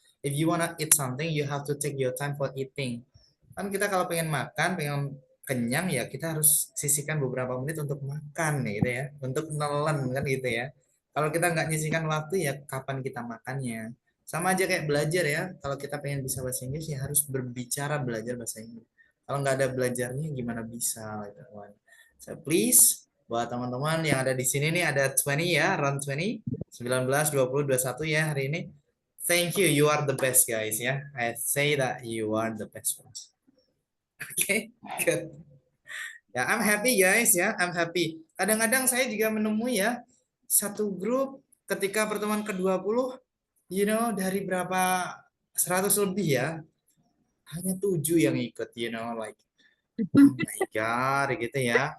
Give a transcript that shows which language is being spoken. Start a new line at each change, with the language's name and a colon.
English: If you wanna eat something, you have to take your time for eating.
Indonesian: Kan kita kalau pengen makan, pengen kenyang ya kita harus sisihkan beberapa menit untuk makan gitu ya, untuk nelen kan gitu ya. Kalau kita nggak nyisihkan waktu ya kapan kita makannya. Sama aja kayak belajar ya, kalau kita pengen bisa bahasa Inggris ya harus berbicara belajar bahasa Inggris. Kalau nggak ada belajarnya gimana bisa gitu kan. So please buat teman-teman yang ada di sini nih ada 20 ya, round 20, 19, 20, 21 ya hari ini.
English: Thank you, you are the best guys ya. I say that you are the best ones. Oke, good. Ya, I'm happy guys ya, I'm happy.
Indonesian: Kadang-kadang saya juga menemui ya satu grup ketika pertemuan ke-20, dari berapa 100 lebih ya, hanya 7 yang ikut,
English: like oh my god
Indonesian: gitu ya.